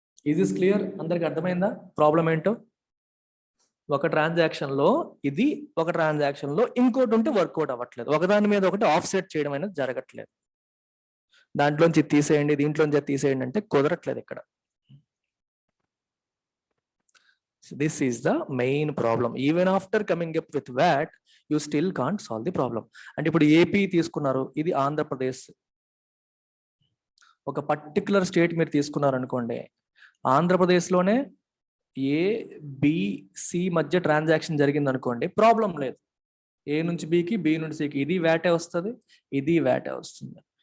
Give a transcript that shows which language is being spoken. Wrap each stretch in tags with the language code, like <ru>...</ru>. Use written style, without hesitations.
<te>ఇది క్లియర్? అందరికి అర్థమైందా ప్రాబ్లం ఏంటో? ఒక ట్రాన్సాక్షన్లో ఇది, ఒక ట్రాన్సాక్షన్లో ఇంకోటి ఉంటే వర్కౌట్ అవ్వట్లేదు. ఒకదాని మీద ఒకటి ఆఫ్సెట్ చేయడం అనేది జరగట్లేదు. దాంట్లోంచి తీసేయండి, దీంట్లోంచి తీసేయండి అంటే కుదరట్లేదు ఇక్కడ.</te> <en>This is the main problem. Even after coming up with VAT, you still can't solve the problem.</en> <te>అంటే ఇప్పుడు ఏపీ తీసుకున్నారు, ఇది ఆంధ్రప్రదేశ్, ఒక పర్టికులర్ స్టేట్ మీరు తీసుకున్నారు అనుకోండి. ఆంధ్రప్రదేశ్లోనే ఏ బి సి మధ్య ట్రాన్సాక్షన్ జరిగింది అనుకోండి, ప్రాబ్లం లేదు. ఏ నుంచి బికి, బి నుంచి సికి ఇది వ్యాటే వస్తుంది, ఇది వ్యాటే వస్తుంది.</te>